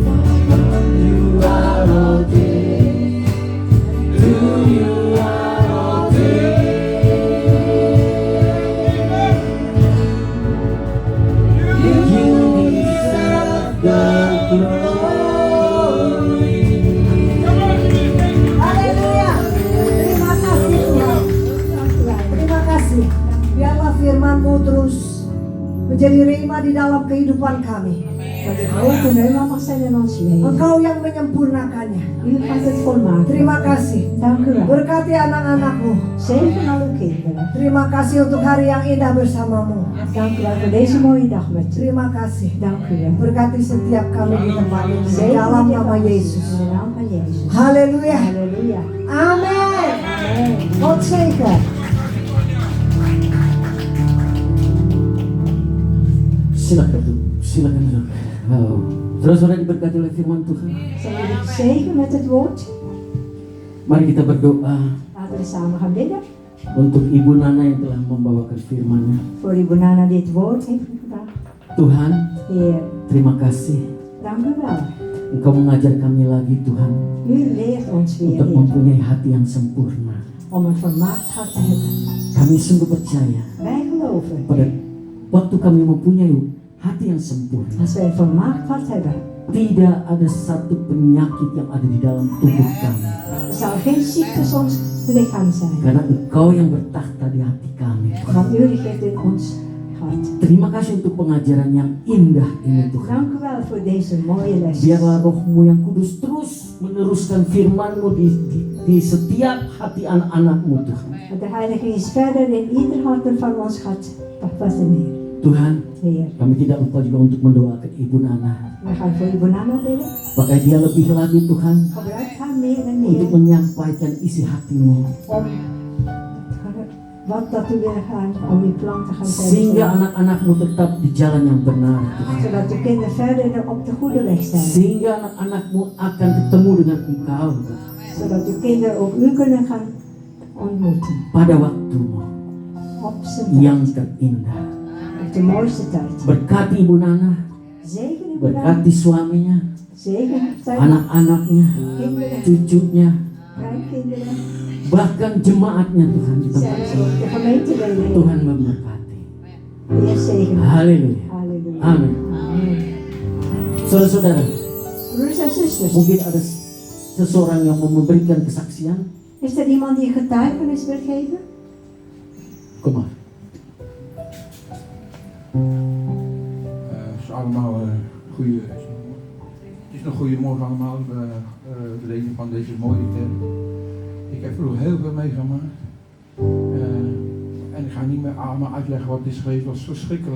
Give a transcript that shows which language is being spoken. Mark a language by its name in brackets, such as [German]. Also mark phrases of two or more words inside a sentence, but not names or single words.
[English] From you are all things. To you are all things. You deserve the glory. [Indonesian] Haleluya. Terima kasih Tuhan. Terima kasih. Biarlah firman-Mu terus menjadi rema di dalam kehidupan kami. [Dutch] Dat het woord helemaal mag zijn in ons leven. [Indonesian] Engkau yang menyempurnakannya. [Dutch] U gaat het volmaken. [Indonesian] Terima kasih. [Dutch] Dank u wel. [Indonesian] Berkati anak-anak-Mu. [Dutch] Zegen al uw kinderen. [Indonesian] Terima kasih untuk hari yang indah bersama-Mu. [Dutch] Dank u wel voor deze mooie dag met u. [Indonesian] Terima kasih. [Dutch] Dank u wel. [Indonesian] Berkati setiap kami di tempat ini. Di [Dutch] Zegen [Indonesian] dalam [Dutch] dit [Indonesian] nama [Dutch] alles. [Indonesian] Yesus. [Dutch] In de naam van Jezus. [Indonesian] Haleluya. [Dutch] Halleluja. [Indonesian] Amen. [Dutch] Amen. God zegen. [Indonesian] Silakan duduk, silakan duduk. Wow. Saudara-saudara diberkati oleh firman Tuhan. [Dutch] Zijn jullie gezegend met het woord? [Indonesian] Mari kita berdoa [Dutch] Laten we samen gaan bidden. [Indonesian] untuk Ibu Nana yang telah membawakan firman-Nya. [Dutch] Voor Ibu Nana dit woord heeft gebracht. [Indonesian] Tuhan, [Dutch] Heer, [Indonesian] terima kasih. [Dutch] dank u wel. [Indonesian] Engkau mengajar kami lagi Tuhan [Dutch] U leert ons weer, [Indonesian] untuk [Dutch] Heer, [Indonesian] mempunyai hati yang sempurna. [Dutch] om een volmaakt hart te hebben. [Indonesian] Kami sungguh percaya [Dutch] Wij geloven, [Indonesian] pada waktu kami mempunyai hati yang sempurna, [Dutch] als wij een volmaakt hart hebben, [Indonesian] tidak ada satu penyakit yang ada di dalam tubuh kami. [Dutch] er zal geen ziekte ons lichaam zijn. [Indonesian] Karena Engkau yang bertakhta di hati kami. Tuhan. [Dutch] Want u regeert in ons hart. [Indonesian] Terima kasih untuk pengajaran yang indah ini Tuhan. [Dutch] Dank u wel voor deze mooie les. [Indonesian] Biarlah rohmu yang kudus terus meneruskan firman-Mu di setiap hati anak-anak-Mu Tuhan. [Dutch] Dat de Heilige Geest verder in ieder hart van ons gaat fascineren. [Indonesian] Tuhan, [Dutch] Heer, [Indonesian] kami tidak lupa juga untuk mendoakan Ibu Nana. [Dutch] we gaan voor Ibu Nana bidden. [Indonesian] Pakai dia lebih lagi Tuhan [Dutch] Gebruik haar meer en [Indonesian] untuk [Dutch] meer [Indonesian] menyampaikan isi hatimu. [Dutch] om wat dat u wil gaan, om uw plan te gaan [Indonesian] Sehingga [Dutch] verder. [Indonesian] anak-anakmu tetap di jalan yang benar Tuhan. [Dutch] Zodat de kinderen verder op de goede weg zijn. [Indonesian] Sehingga anak-anakmu akan ketemu dengan Engkau Tuhan. [Dutch] Zodat uw kinderen ook u kunnen gaan ontmoeten. [Indonesian] Pada waktumu [Dutch] Op zijn [Indonesian] yang [Dutch] tijd. [Indonesian] terindah. [Dutch] Op de mooiste tijd. [Indonesian] Berkati Ibu Nana, [Dutch] Zegen Ibu Nana. [Indonesian] berkati suaminya, [Dutch] Zegen zijn [Indonesian] anak-anaknya, [Dutch] kinderen, [Indonesian] cucunya, [Dutch] kleinkinderen. [Indonesian] bahkan jemaatnya Tuhan di tempat [Dutch] Zijn [Indonesian] ini. [Dutch] de gemeenteleden. [Indonesian] Tuhan memberkati. [Dutch] Heer zegen. [Indonesian] Haleluya. [Dutch] Halleluja. [Indonesian] Amin. [Dutch] Amen. [Indonesian] Saudara-saudara, [Dutch] Broers en zusters, [Indonesian] mungkin ada seseorang yang mau memberikan kesaksian. [Dutch] is er iemand die getuigenis wil geven? Kom maar. Het is allemaal goede. Het is nog goedemorgen allemaal. De lezing van deze mooie term. Ik heb vroeger heel veel meegemaakt. En ik ga niet meer allemaal uitleggen wat het is geweest. Het was verschrikkelijk.